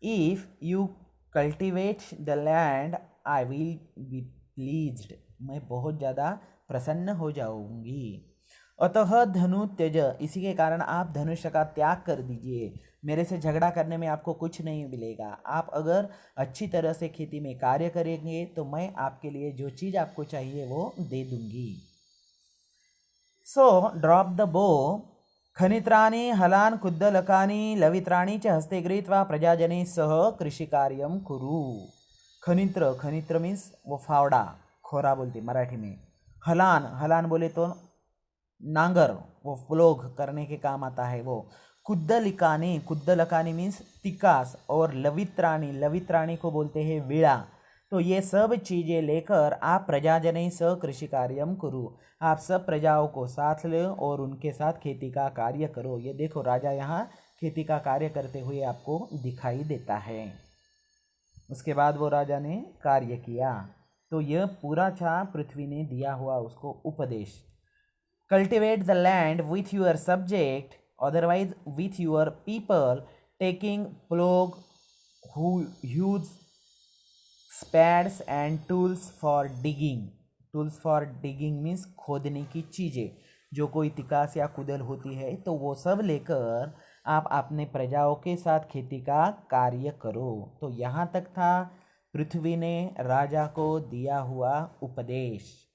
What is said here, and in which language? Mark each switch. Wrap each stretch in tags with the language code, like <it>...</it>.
<en>if you cultivate the land I will be pleased,</en> <hi>मैं बहुत ज़्यादा प्रसन्न हो जाऊंगी।</hi> <sa>अतः धनु त्यज,</sa> <hi>इसी के कारण आप धनुष्य का त्याग कर दीजिए। मेरे से झगड़ा करने में आपको कुछ नहीं मिलेगा। आप अगर अच्छी तरह से खेती में कार्य करेंगे तो मैं आपके लिए जो चीज़ आपको चाहिए वो दे दूंगी।</hi> <en>so drop the bow,</en> <sa>खनित्राणि हलान कुद्दलकानि लवित्राणि च हस्ते गृहीत्वा प्रजाजनैः सह कृषिकार्यं कुरु।</sa> <hi>खनित्र, खनित्र मीन्स वो फावड़ा, खोरा बोलते मराठी में। हलान, हलान बोले तो नांगर, वो प्लोग करने के काम आता है वो। कुद्दलिकानी, कुद्दलकानी मीन्स तिकास, और लवित्राणी, लवित्राणी को बोलते हैं विड़ा। तो ये सब चीज़ें लेकर आप</hi> <sa>प्रजाजनैः सह कृषि कार्यम</sa> <hi>करो, आप सब प्रजाओं को साथ लो और उनके साथ खेती का कार्य करो। ये देखो राजा यहाँ खेती का कार्य करते हुए आपको दिखाई देता है। उसके बाद वो राजा ने कार्य किया। तो यह पूरा था पृथ्वी ने दिया हुआ उसको उपदेश।</hi> <en>Cultivate the land with your subject, otherwise with your people, taking plug, huge spades and tools for digging. tools for digging means</en> <hi>खोदने की चीज़ें, जो कोई तिकास या कुदल होती है तो वो सब लेकर आप अपने प्रजाओं के साथ खेती का कार्य करो। तो यहाँ तक था पृथ्वी ने राजा को दिया हुआ उपदेश।</hi>